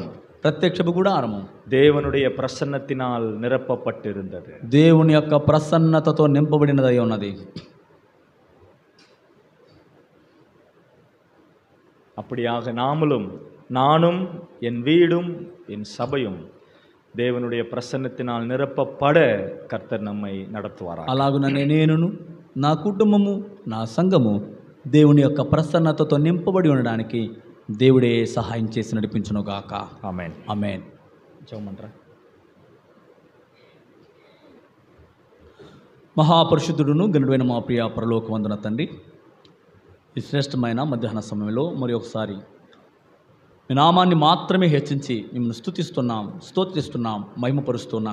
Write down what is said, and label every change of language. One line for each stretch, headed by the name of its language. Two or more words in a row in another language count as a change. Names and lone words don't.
Telugu: ప్రత్యక్షపు గుడారము
Tamil: தேவனுடைய பிரசன்னத்தினால் நிரப்பப்பட்டிருந்தது.
Telugu: దేవుని యొక్క ప్రసన్నతతో నింపబడినదై ఉన్నది.
Tamil: அப்படியாக நானும் என் வீடும் என் சபையும் தேவனுடைய பிரசன்னத்தினால் நிரப்பப்பட கர்த்தர் நம்மை நடத்துவாராக.
Telugu: అలాగుననే నేనును నా కుటుంబము నా సంఘము దేవుని యొక్క ప్రసన్నతతో నింపబడి ఉండడానికి దేవుడే సహాయం చేసి నడిపించును గాక. ఆమేన్. ఆమేన్. జోమంట్రా. మహాపరిశుద్ధుడును గనుడైన మా ప్రియ పరలోకవందన తండ్రి, ఈ శ్రేష్టమైన మధ్యాహ్న సమయంలో మరి ఒకసారి మీ నామాన్ని మాత్రమే హెచ్చించి మిమ్మల్ని స్తుతిస్తున్నాం, స్తోత్రిస్తున్నాం, మహిమపరుస్తున్నాం.